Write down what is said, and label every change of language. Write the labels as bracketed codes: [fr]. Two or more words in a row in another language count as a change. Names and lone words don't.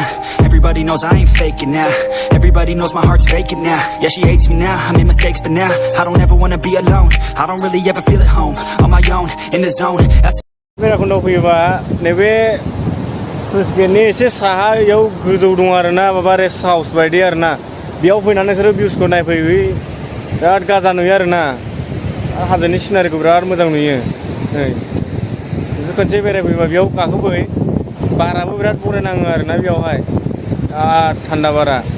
[en] Everybody knows I ain't faking now. Everybody knows my heart's vacant now. Yeah, she hates me now, I made mistakes but now I don't ever wanna be alone. I don't really ever feel at home. On my own, in the zone. [brx] बेराकुन्दआव फैयोबा नैबे [en] sluice gate [brx] एसे साहायाव गोजौ दं आरोना माबा [en] rest house [brx] बायदि आरोना बेयाव फैनानै नोंसोरो भिउसखौ नायफैयो बिराद गाजा नुयो आरोना हाजोनि सिनारिखौ बिराद मोजां नुयो नै नोंसोर खनसे बेरायफैबा बेयाव गाखोफै बाराबो बिराद बरिया नाङो आरोना बेयावहाय बिराद थान्दा बारा